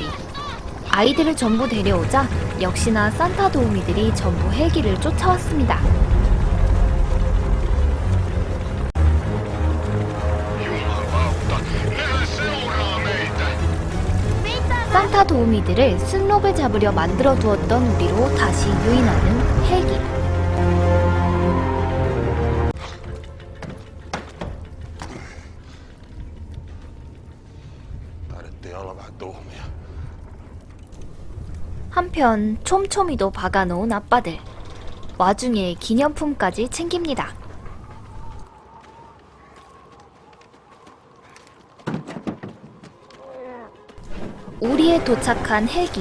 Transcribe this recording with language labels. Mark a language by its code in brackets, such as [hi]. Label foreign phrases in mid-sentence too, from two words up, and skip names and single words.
[ko] 아이들을 전부 데려오자 역시나 산타 도우미들이 전부 헬기를 쫓아왔습니다. 산타 도우미들을 순록을 잡으려 만들어 두었던 우리로 다시 유인하는 헬기. [fi] Taidettiin olla vähän tuhmia. [ko] 한편 촘촘히도 박아놓은 아빠들. 와중에 기념품까지 챙깁니다. 우리에 도착한 헬기.